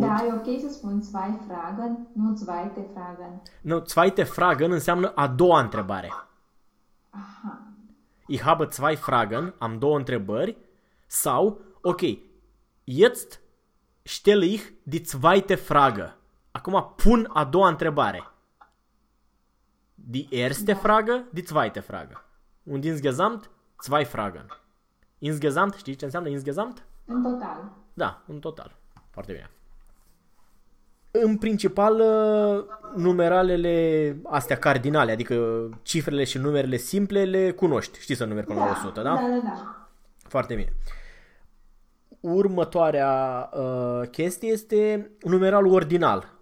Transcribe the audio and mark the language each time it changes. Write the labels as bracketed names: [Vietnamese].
[Romanian] Da e ok să spun [German] zwei Fragen, [Romanian] nu [German] zweite Fragen. [Romanian] Nu, [German] zweite Fragen [Romanian] înseamnă a doua întrebare. Aha. [German] Ich habe zwei Fragen, [Romanian] am două întrebări. [German] Sau, ok, jetzt stelle ich die zweite Frage. [Romanian] Acum pun a doua întrebare. [German] Die erste [Romanian] Da. [German] Frage, die zweite Frage. Und insgesamt, zwei Fragen. [Romanian] Insgesamt, știi ce înseamnă insgesamt? În total. Da, în total. Foarte bine. În principal, numeralele astea cardinale, adică cifrele și numerele simple, le cunoști. Știi să numeri până la 100, da? Foarte bine. Următoarea chestie este numeralul ordinal.